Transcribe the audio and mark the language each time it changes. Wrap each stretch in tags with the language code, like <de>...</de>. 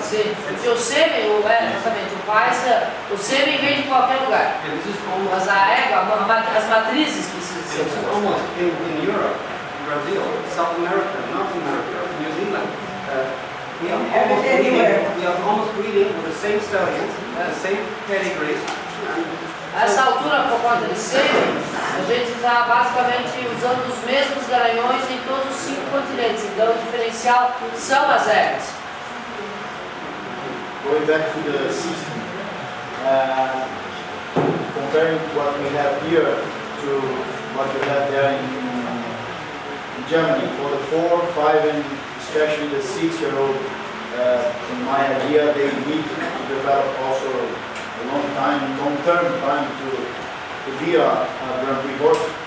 <pt>Sim, porque o sêmen, exatamente, o sêmen vem de qualquer lugar.</pt> <en>And this is almost,</en> <pt>Mas a égua, as matrizes precisam ser.</pt> <en>this is almost in Europe, Brazil, South America, North America, New Zealand. We are almost breeding with the same stallions, the same pedigrees.</en> <pt>Essa altura, por conta de sêmen, a gente está basicamente usando os mesmos garanhões em todos os 5 continentes. Então, o diferencial são as éguas.</pt> <en>Going back to the system, comparing what we have here to what we have there in Germany, for the 4, 5 and especially the 6-year-old, in my idea, they need to develop also a long-term time to be a Grand Prix horse.</en>